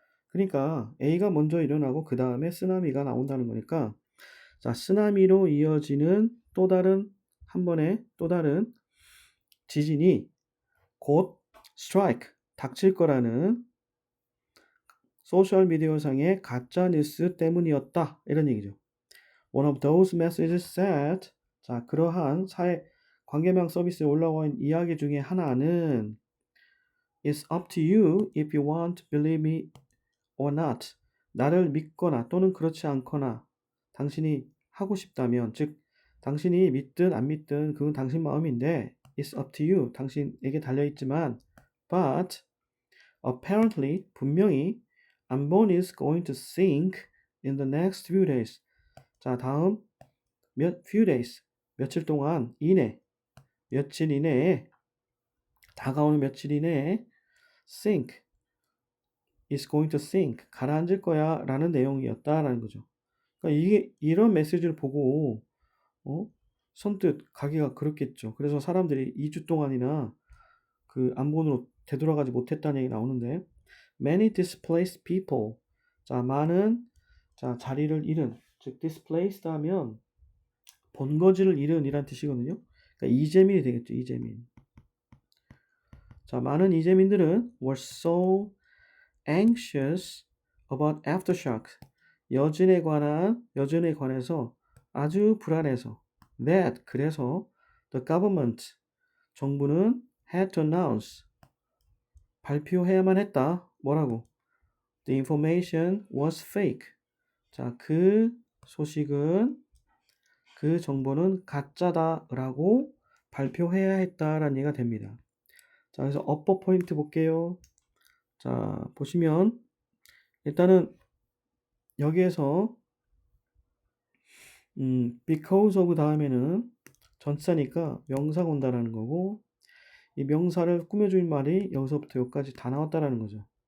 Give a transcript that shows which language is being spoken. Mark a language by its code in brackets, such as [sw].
[ko] 그러니까 A가 먼저 일어나고 그 다음에 쓰나미가 나온다는 거니까 자, 쓰나미로 이어지는 또 다른 한 번의 또 다른 지진이 곧 strike, 닥칠 거라는 소셜미디어상의 가짜뉴스 때문이었다. 이런 얘기죠. [en] One of those messages said, [ko] 자, 그러한 사회 관계망 서비스에 올라온 이야기 중에 하나는 [en] It's up to you if you want to believe me or not. [ko] 나를 믿거나 또는 그렇지 않거나 당신이 하고 싶다면, 즉 당신이 믿든 안 믿든 그건 당신 마음인데 [en] It's up to you. [ko] 당신에게 달려있지만 [en] But apparently [ko] 분명히 [en] Ambon is going to sink in the next few days. [ko] 자, 다음 [en] few days, [ko] 며칠 동안 이내, 며칠 이내에 다가오는 며칠 이내에 [en] sink is going to sink, [ko] 가라앉을 거야 라는 내용이었다라는 거죠. 그러니까 이게 이런 메시지를 보고 선뜻 가기가 그렇겠죠. 그래서 사람들이 2주 동안이나 그 안본으로 되돌아가지 못했다는 얘기 나오는데 [en] many displaced people, [ko] 자, 많은 자리를 잃은, 즉 displaced 하면 본거지를 잃은 이란 뜻이거든요. 그러니까 이재민이 되겠죠. 이재민. 자, 많은 이재민들은 [en] were so anxious about aftershocks. [ko] 여진에 관해서 아주 불안해서 that, 그래서 [en] the government, [ko] 정부는 [en] had to announce, [ko] 발표해야만 했다. 뭐라고? [en] The information was fake. [ko] 자, 그 소식은, 그 정보는 가짜다라고 발표해야 했다라는 얘기가 됩니다. 자, 그래서 업버 포인트 볼게요. 자, 보시면 일단은 여기에서 because of 다음에는 전치사니까 명사가 온다라는 거고 이 명사를 꾸며주는 말이 여기서부터 여기까지 다 나왔다라는 거죠.